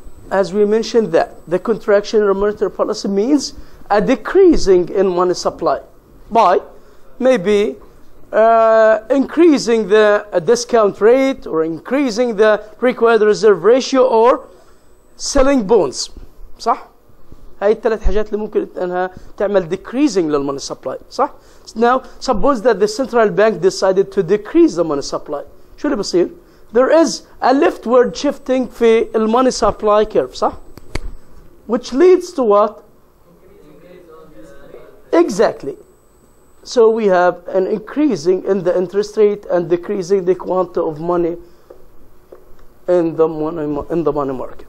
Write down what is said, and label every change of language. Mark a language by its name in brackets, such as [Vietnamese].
[English] As we mentioned, that the contraction of monetary policy means a decreasing in money supply by maybe increasing the discount rate, or increasing the required reserve ratio, or selling bonds. [Arabic] صح؟ هاي الثلاث حاجات اللي ممكن انها تعمل decreasing للmoney supply. صح؟ [English] Now suppose that the central bank decided to decrease the money supply. [Arabic] شو اللي بصير؟ [English] There is a leftward shifting في money supply curve. [Arabic] صح؟ [English] Which leads to what? Exactly. So we have an increasing in the interest rate and decreasing the quantity of money in the money market.